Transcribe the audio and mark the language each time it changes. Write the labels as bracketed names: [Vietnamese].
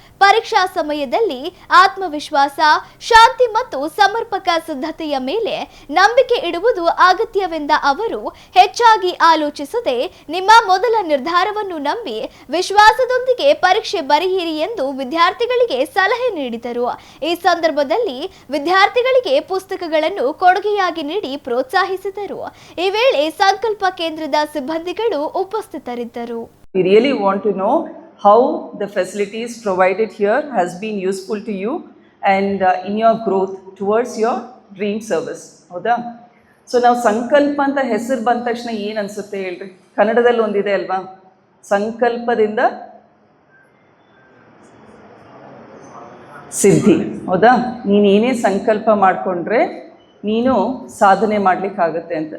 [Kannada] ಪರೀಕ್ಷಾ ಸಮಯದಲ್ಲಿ ಆತ್ಮವಿಶ್ವಾಸ, ಶಾಂತಿ ಮತ್ತು ಸಮರ್ಪಕ ಸಿದ್ಧತೆಯ ಮೇಲೆ ನಂಬಿಕೆ ಇಡುವುದು ಅಗತ್ಯವೆಂದ ಅವರು ಹೆಚ್ಚಾಗಿ ಆಲೋಚಿಸದೆ ನಿಮ್ಮ ಮೊದಲ ನಿರ್ಧಾರವನ್ನು ನಂಬಿ ವಿಶ್ವಾಸದೊಂದಿಗೆ ಪರೀಕ್ಷೆ ಬರೆಯಿರಿ ಎಂದು ವಿದ್ಯಾರ್ಥಿಗಳಿಗೆ ಸಲಹೆ ನೀಡಿದರು. ಈ ಸಂದರ್ಭದಲ್ಲಿ ವಿದ್ಯಾರ್ಥಿಗಳಿಗೆ ಪುಸ್ತಕಗಳನ್ನು ಕೊಡುಗೆಯಾಗಿ ನೀಡಿ ಪ್ರೋತ್ಸಾಹಿಸಿದರು. ಈ ವೇಳೆ ಸಂಕಲ್ಪ ಕೇಂದ್ರದ ಸಿಬ್ಬಂದಿಗಳು ಉಪಸ್ಥಿತರಿದ್ದರು. [English] We really want to know how the facilities provided here has been useful to you and in your growth towards your dream service. [Kannada] ಹೌದಾ? ಸೊ ನಾವು ಸಂಕಲ್ಪ ಅಂತ ಹೆಸರು ಬಂದ ತಕ್ಷಣ ಏನು ಅನಿಸುತ್ತೆ ಹೇಳ್ರಿ? ಕನ್ನಡದಲ್ಲಿ ಒಂದಿದೆ ಅಲ್ವಾ, ಸಂಕಲ್ಪದಿಂದ ಸಿದ್ಧಿ. ಹೌದಾ? ನೀನೇನೇ ಸಂಕಲ್ಪ ಮಾಡಿಕೊಂಡ್ರೆ ನೀನು ಸಾಧನೆ ಮಾಡಲಿಕ್ಕಾಗತ್ತೆ ಅಂತ.